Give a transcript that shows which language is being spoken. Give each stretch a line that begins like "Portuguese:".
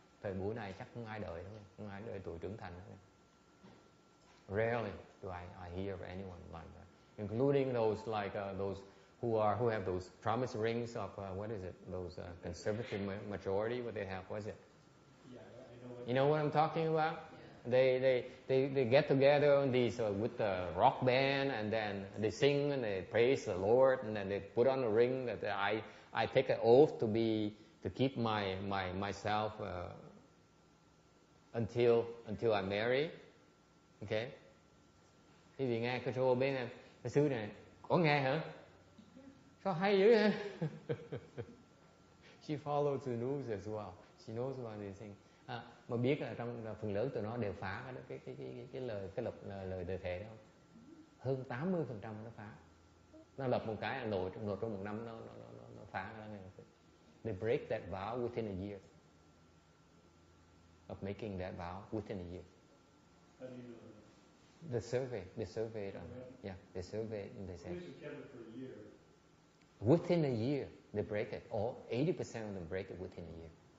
Vietnamese: Thời buổi này chắc không ai đợi nữa, không ai đợi tuổi trưởng thành nữa.
English: Rarely do I hear of anyone like that. Including those those who have those promise rings of what is it? Those conservative majority. What they have? What is it? Yeah, I know what. You know what I'm talking about? Yeah. They get together on these with the rock band, and then they sing and they praise the Lord, and then they put on a ring that I take an oath to keep myself until I marry. Okay.
Vietnamese: Quý vị nghe cái show bên em. Cái xứ này có nghe hả? Sao hay dữ hả?
English: She follows the news as well. She knows about these things.
Vietnamese: Mà biết là trong phần lớn tụi nó đều phá cái lời đề thề đó. Hơn 80% nó phá. Nó lập một cái là nổi trong một năm nó phá ra ngay.
English: They break that vow within a year of making that vow within a year. How do you know that? They surveyed on it. Yeah, they surveyed and they said. At least you kept it for a year. Within a year, they break it. All 80% of them break it within a year.